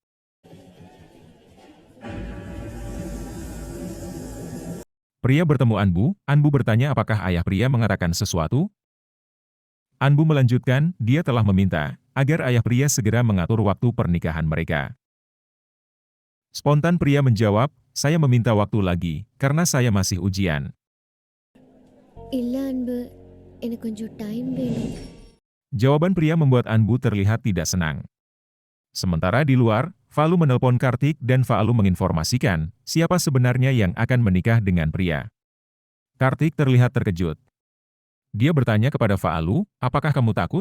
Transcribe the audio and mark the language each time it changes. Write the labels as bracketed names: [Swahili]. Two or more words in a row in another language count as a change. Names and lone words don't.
[Indonesian] Pria bertemu Anbu bertanya apakah ayah pria mengatakan sesuatu? Anbu melanjutkan, dia telah meminta, agar ayah pria segera mengatur waktu pernikahan mereka. Spontan pria menjawab, saya meminta waktu lagi, karena saya masih ujian. [Tamil] இல்ல அன்பு, எனக்கு கொஞ்சம் டைம் வேணும். [Indonesian] Jawaban pria membuat Anbu terlihat tidak senang. Sementara di luar, Faalu menelpon Kartik dan Faalu menginformasikan siapa sebenarnya yang akan menikah dengan pria. Kartik terlihat terkejut. Dia bertanya kepada Faalu, apakah kamu takut?